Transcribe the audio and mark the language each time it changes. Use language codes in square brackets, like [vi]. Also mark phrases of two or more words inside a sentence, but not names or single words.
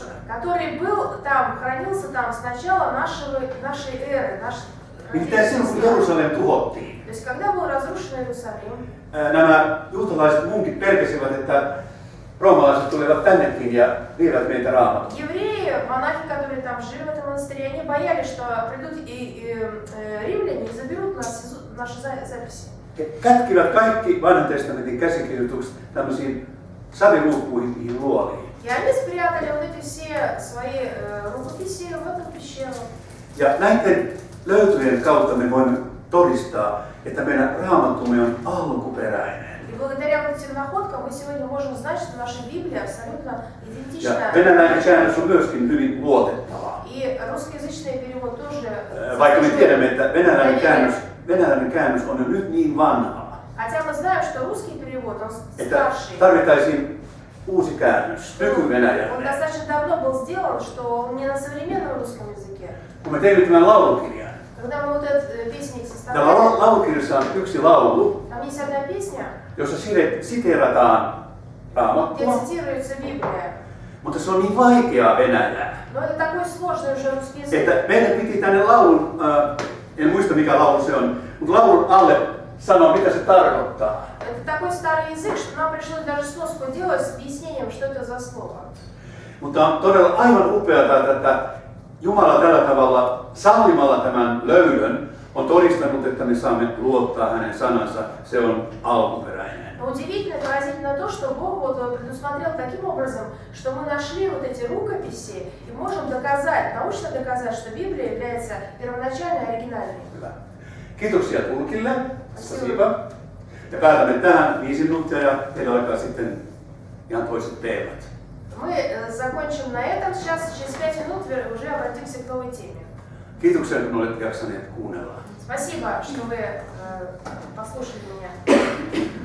[ru] который был там, хранился там с начала нашей эры, [fi] Nimittäin silloin kun Jerusalem tuhottiin, [ru] То есть, когда был разрушен Иерусалим, [fi] nämä juutalaiset munkit pelkäsivät, että roomalaiset tulevat tännekin ja vievät meitä Raamatun. [ru] евреи, монахи, которые там жили в этом монастыре, они боялись, что придут римляне и заберут наши записи. [fi] He kätkivät kaikki vanhan testamentin käsikirjoitukset tämmöisiin saviruukkuihin, niihin luoliin. [ru] И они спрятали вот эти все свои рукописи в эту пещеру. [fi] Ja näiden löytöjen kautta me voimme todistaa, että meidän Raamattumme on alkuperäinen. [ru] И благодаря вот этим находкам мы сегодня можем знать, что наша Библия абсолютно Ja идентична. [fi] venäläinen käännös on myöskin hyvin luotettava. [ru] И русскоязычный перевод тоже. [fi] Vaikka me tiedämme, että venäläinen käännös on jo nyt niin vanha, [ru] Хотя мы знаем, что русский перевод, он että старший. [fi] tarvittaisiin uusi käännös [ru] Он [fi] nykyvenäjälle. [ru] достаточно давно был сделан, что он не на современном rусском языке. [fi] Kun me teimme tämän laulukirjan, [ru] Когда мы вот этот песник täällä составляли, [fi] laulukirjassa on yksi laulu, [ru] там есть одна песня, [fi] jossa siteerataan [ru] где Raamattua, цитируется Библия. [fi] mutta se on niin vaikeaa venäjää, [ru] Но это такой сложный уже русский язык. [fi] että meidän piti tänne laulun, en muista mikä laulu se on, mutta laulun alle sanoa mitä se tarkoittaa. [ru] Это такой старый язык, что нам пришлось даже сноску делать с объяснением, что это за слово. [fi] Mutta on todella aivan upeata, että Jumala tällä tavalla sallimalla tämän löydön on todistanut, että me saamme luottaa hänen sanansa. Se on alkuperäinen. [ru] Но удивительно и поразительно то, что Бог вот предусмотрел таким образом, что мы нашли вот эти рукописи и можем доказать, научно доказать, что Библия является первоначальной и оригинальной. [fi] Hyvä. Kiitoksia tulkille. Spasiba. Ja päätämme tähän 5 minuuttia ja teillä alkaa sitten ihan toiset teemat. [ru] Мы закончим на этом сейчас, через 5 минут уже обратимся к новой теме. [fi] Kiitoksia, kun olette jaksaneet kuunnella. [ru] Спасибо, что вы послушали меня.